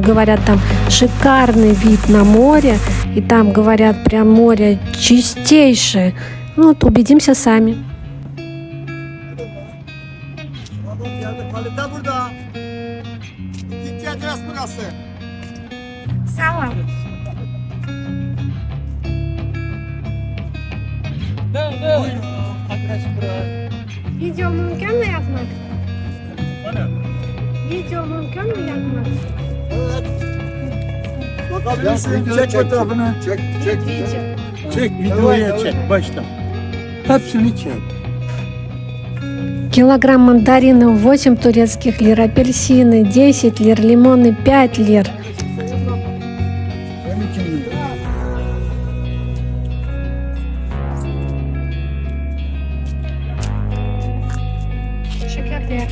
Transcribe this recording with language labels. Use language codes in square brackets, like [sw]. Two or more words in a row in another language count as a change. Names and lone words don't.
[ru] Говорят, там шикарный вид на море. И там, говорят, прям море чистейшее. Ну, вот убедимся сами. Салам. [tr] Video mümkün mü yapmak? Video mümkün mü yapmak? Evet. Bakabilirsin. Çek fotoğrafını. Çek. Çek videoya çek baştan. Hepsini çek. [ru] Килограмм мандаринов 8 турецких лир, апельсины 10 лир, лимоны 5 лир. [tr] Şekerler.